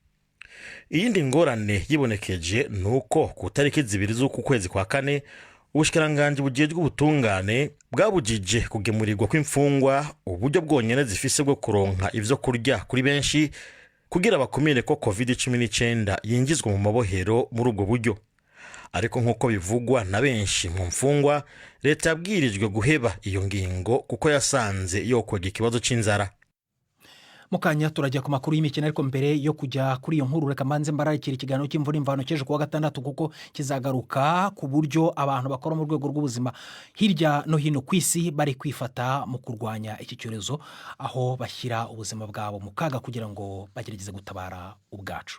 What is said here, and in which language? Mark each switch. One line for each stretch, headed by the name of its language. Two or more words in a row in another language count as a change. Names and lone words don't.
Rundi: Iyindi ngorane yibonekeje nuko ku tariki 2 z'uku kwezi kwa kane ubushikiranganje bujejwe ubutungane bwabujije kugemurirwa kw'imfungwa uburyo bwonyene zifise bwo kuronka ivyo kurya kuri benshi kugira bakumire ko COVID-19 yingizwa mu mabohero muri ubwo buryo. Ariko nk'uko bivugwa na benshi mu mfungwa, Reta yabwirijwe guheba iyo ngingo kuko yasanze yokwega ikibazo c'inzara.
Kinyarwanda: Mukanya turajya ku makuru y'imikino, ariko mbere yo kujya kuri iyo nkuru reka manze mbararikira ikiganiro cy'imvura imvano cyeje kuwa gatandatu kuko kizagaruka ku buryo abantu bakora mu rwego rw'ubuzima hirya no hino ku isi bari kwifata mu kurwanya iki cyorezo, aho bashyira ubuzima bwabo mu kaga kugira ngo bagerageze gutabara ubwacu.